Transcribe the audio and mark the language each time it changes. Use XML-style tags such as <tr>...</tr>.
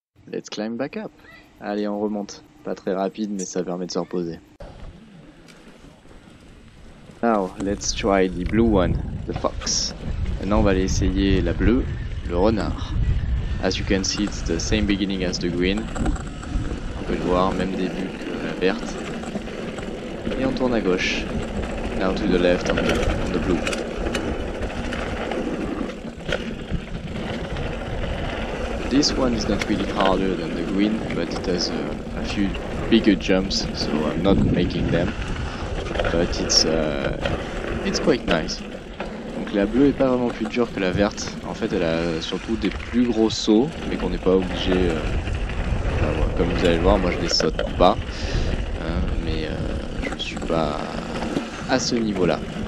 <en>Let's climb back up.</en> <fr>Allez, on remonte. Pas très rapide, mais ça permet de se reposer.</fr> <en>Now, let's try the blue one, the fox.</en> <fr>Maintenant, on va aller essayer la bleue, le renard.</fr> <en>As you can see, it's the same beginning as the green.</en> <fr>On peut le voir, même début que la verte. Et on tourne à gauche.</fr> <en>Now to the left on the blue. This one is not really harder than the green, but it has a few bigger jumps, so I'm not making them. But it's quite nice.</en> <fr>Donc la bleue est pas vraiment plus dure que la verte. En fait, elle a surtout des plus gros sauts, mais qu'on n'est pas obligé. Comme vous allez le voir, moi je les saute pas, mais je suis pas à ce niveau-là.</fr>